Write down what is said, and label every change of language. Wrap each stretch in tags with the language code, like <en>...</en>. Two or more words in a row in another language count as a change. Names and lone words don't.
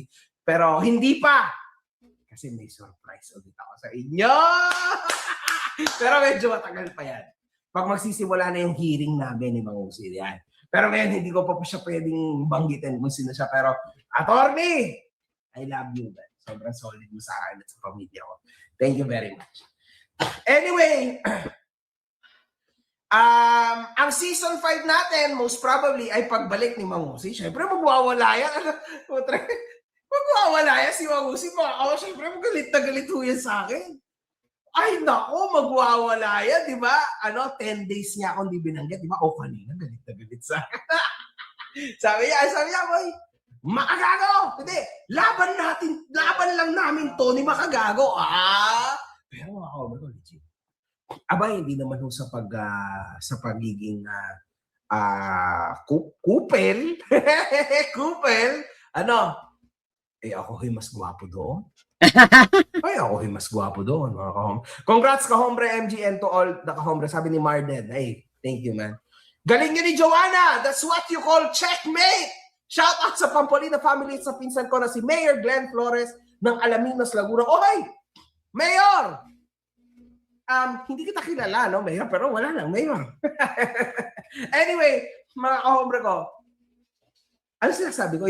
<tl>Pero hindi pa. Kasi may surprise ulit ako sa inyo. Pero medyo matagal pa yan. Pag magsisimula na yung hearing namin ni Mang Usil yan. Pero ngayon, hindi ko pa siya pwedeng banggitin kung sino siya. Pero, attorney,</tl> <en>I love you, man.</en> <tl>Sobrang solid mo sa akin at sa pamilya ko.</tl> <en>Thank you very much. Anyway,</en> <tl>ang season 5 natin,</tl> <en>most probably,</en> <tl>ay pagbalik ni Mang Usil. Siyempre, magwawala yan. Magwawala yan si Mang Usil. Siyempre, magalit na galit ho yan sa akin. Ay, nako, magwawala yan, di ba? 10 days niya akong di binanggit, di ba? O, kanina, galit na galit sa akin. sabi niya, boy, makagago! Hindi, laban lang namin to ni makagago. Pero mga kaobre ko, legit. Abay, hindi naman ho sa pagiging kupel. Kupel. Ako mas gwapo doon. Ako mas gwapo doon, mga kahombre.</tl> <en>Congrats, kahombre MGN, to all the kahombre.</en> <tl>Sabi ni Marden.</tl> <en>Thank you, man.</en> <tl>Galing nyo ni Joanna.</tl> <en>That's what you call checkmate. Shout out</en> <tl>sa Pampolina family sa pinsan ko na si Mayor Glenn Flores ng Alaminos, Laguna. Oy! Mayor! Hindi kita kilala, no, Mayor? Pero wala lang, Mayor. Anyway, mga kahombre ko, ano sinasabi ko?</tl>